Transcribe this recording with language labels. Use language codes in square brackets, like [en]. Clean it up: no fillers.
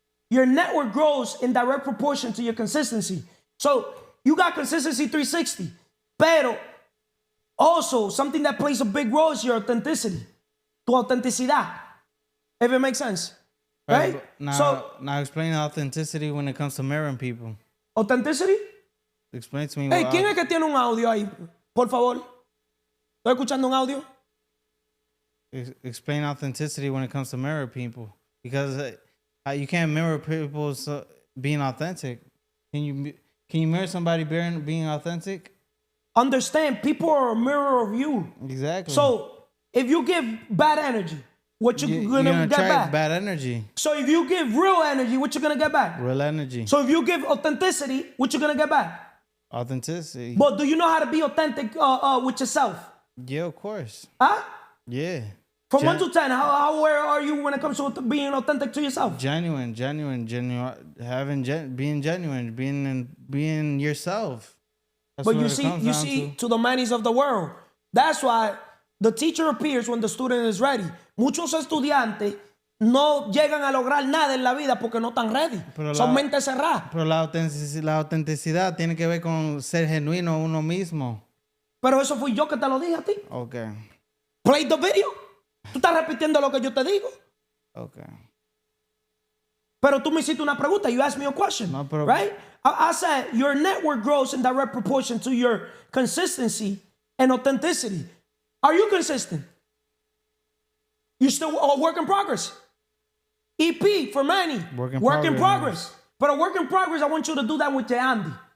[en] Your network grows in direct proportion to your consistency. So, you got Consistency 360, pero also something that plays a big role is your authenticity, [es] tu autenticidad, [en] if it makes sense, right? Now explain authenticity when it comes to mirroring people. Authenticity? Explain to me. [es] Hey, ¿quién es que tiene un audio ahí? Por favor. ¿Estoy escuchando un audio? [en] Explain authenticity when it comes to mirror people, because you can't mirror people being authentic. Can you mirror somebody being authentic? Understand, people are a mirror of you. Exactly. So if you give bad energy, what you're gonna get back? Bad energy. So if you give real energy, what you're gonna get back? Real energy. So if you give authenticity, what you're gonna get back? Authenticity. But do you know how to be authentic with yourself? Yeah, of course. Huh? Yeah. From 1 to 10, how aware are you when it comes to being authentic to yourself? Genuine, being genuine, being yourself. That's but you see, to the manis of the world. That's why the teacher appears when the student is ready. [es] Muchos estudiantes no llegan a lograr nada en la vida porque no están ready. Son mentes cerradas. Pero la autenticidad tiene que ver con ser genuino uno mismo. Pero eso fui yo que te lo dije a ti. [en] Okay. Play the video. [es] Tú estás repitiendo lo que yo te digo. [en] Okay. [es] Pero tú me hiciste una pregunta. [en] You asked me a question. [es] No, pero, [en] right? I said your network grows in direct proportion to your consistency and authenticity. Are you consistent? You still a work in progress? EP for Manny. Work in progress. But a work in progress, I want you to do that with Jeandy.